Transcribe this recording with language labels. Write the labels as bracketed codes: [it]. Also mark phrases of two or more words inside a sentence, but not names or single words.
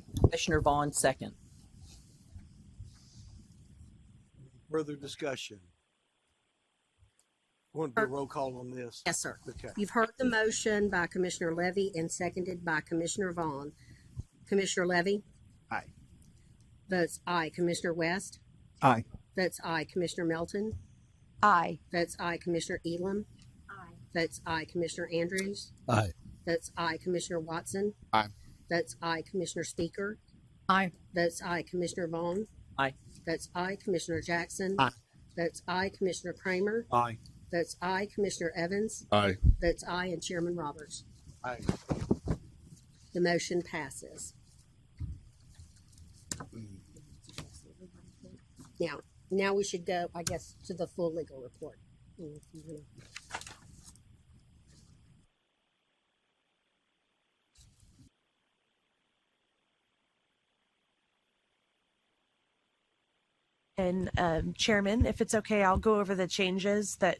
[en] Commissioner Vaughn, second. Further discussion. Want to do a roll call on this? Yes, sir. Okay. You've heard the motion by Commissioner Levy and seconded by Commissioner Vaughn. Commissioner Levy? Aye. Votes aye. Commissioner West? Aye. Votes aye. Commissioner Melton? Aye. Votes aye. Commissioner Elam? Aye. Votes aye. Commissioner Andrews? Aye. Votes aye. Commissioner Watson? Aye. Votes aye. Commissioner Speaker? Aye. Votes aye. Commissioner Vaughn? Aye. Votes aye. Commissioner Jackson? Aye. Votes aye. Commissioner Kramer? Aye. Votes aye. Commissioner Evans? Aye. Votes aye. And Chairman Roberts. Aye. The motion passes. Now we should go, I guess, to the full legal report. And Chairman, if it's okay, I'll go over the changes that